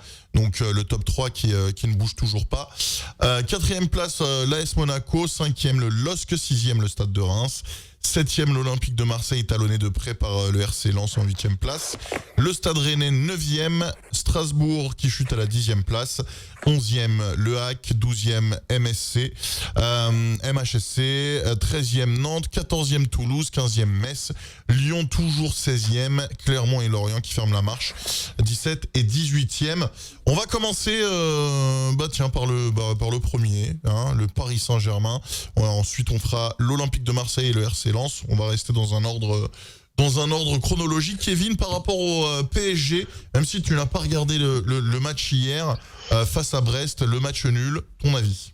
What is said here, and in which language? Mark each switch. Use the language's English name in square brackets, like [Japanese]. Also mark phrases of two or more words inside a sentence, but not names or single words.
[French] Donc le top 3 qui ne bouge toujours pas. Quatrième place, l'AS Monaco. Cinquième, le LOSC. Sixième, le Stade de Reims. 7e, l'Olympique de Marseille, talonné de près par le RC Lens en 8e place. Le Stade Rennais, 9e. Strasbourg qui chute à la 10e place. 11e, Le HAC. 12e, MHSC. 13e, Nantes. 14e, Toulouse. 15e, Metz. Lyon, toujours 16e. Clermont et Lorient qui ferment la marche. 17 et 18e. On va commencer par le premier, hein, le Paris Saint-Germain. Ensuite, on fera l'Olympique de Marseille et le RC Lens. On va rester dans un ordre chronologique. Kevin, par rapport au PSG, même si tu n'as pas regardé le match hier face à Brest, le match nul, ton avis?